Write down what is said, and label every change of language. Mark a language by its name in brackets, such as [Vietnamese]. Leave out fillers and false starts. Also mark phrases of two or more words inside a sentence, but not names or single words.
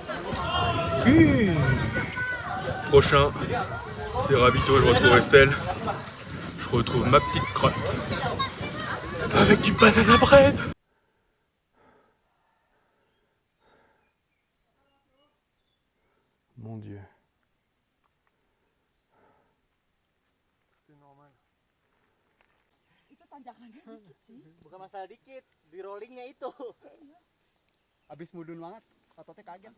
[French] Prochain, c'est Rabito, je retrouve Estelle. Je retrouve ma petite crotte. Avec du [English] banana bread. [French] Mon Dieu. [Indonesian] Bukan masalah dikit, di rollingnya itu. Habis mudun banget, ototnya kaget.